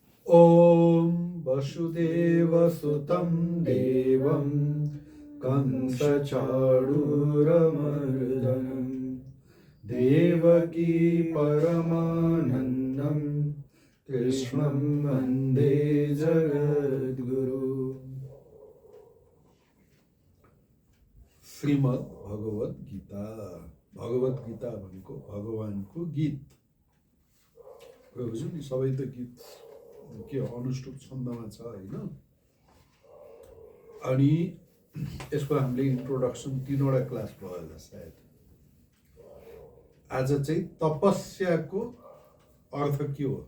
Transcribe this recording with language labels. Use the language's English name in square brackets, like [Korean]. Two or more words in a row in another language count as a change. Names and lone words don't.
[Sanskrit] ॐ वसुदेवसुतं देवं कंसचाणूरमर्दनं देवकी परमानन्दं कृष्णं वन्दे जगद्गुरु। [Nepali] श्रीमद् भगवत गीता। भगवत गीता भनेको भगवानको गीत। प्रभुजी नि सबै त गीत के अनुष्टुप छन्दमा छ हैन। अनि यसको हामीले इन्ट्रोडक्सन 3वटा क्लास भयो होला सायद। आज चाहिँ तपस्याको अर्थ के हो।